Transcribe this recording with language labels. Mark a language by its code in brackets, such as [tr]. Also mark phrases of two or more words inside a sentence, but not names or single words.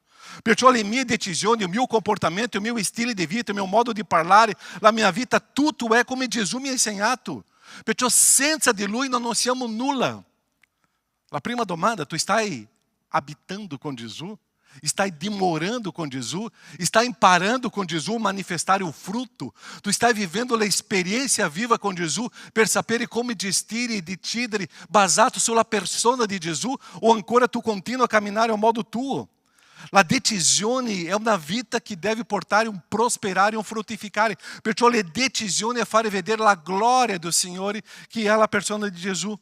[it] Perciò le mie decisioni, il mio comportamento, il mio stile di vita, il mio modo di parlare, la mia vita, tutto è come Gesù mi ha insegnato. Perciò senza di Lui non siamo nulla. La prima domanda: tu stai abitando com Gesù? Stai dimorando com Gesù? Stai imparando com Gesù manifestare [pt] o fruto? [it] Tu stai vivendo [pt] a experiência viva [it] com Gesù per sapere come gestire e decidere basato sulla persona di Gesù? O ancora tu continua a camminare [pt] ao modo [it] tuo? La decisione è una vita che deve portare un prosperare, un fruttificare. Perciò le decisioni è fare vedere la gloria del Signore, che è la persona di Gesù.